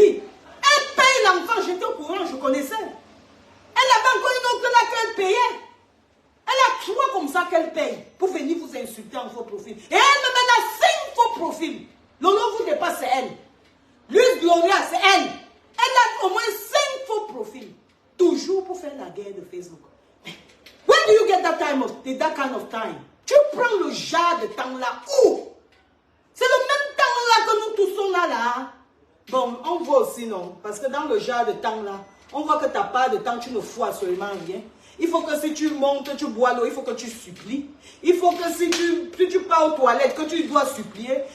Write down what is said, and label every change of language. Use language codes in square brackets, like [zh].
[fr] Elle paye l'enfant, j'étais au courant, je connaissais. Elle avait encore une autre là qu'elle payait. Elle a trois comme ça qu'elle paye pour venir vous insulter en faux profil. Et elle me met dans 5 faux profils. Lolo vous dépasse, c'est elle. Luis Gloria, c'est elle. Elle a au moins 5 faux profils. Toujours pour faire la guerre de Facebook. [en] Mais, where do you get that kind of time? [fr] Tu prends le genre de temps là où? C'est le même temps là que nous tous sommes là. Bon, on voit aussi non. Parce que dans le genre de temps là, on voit que tu n'as pas de temps, tu ne fous absolument rien. Il faut que si tu montes, tu bois l'eau, il faut que tu supplies. Il faut que si tu pars aux toilettes, que tu dois supplier.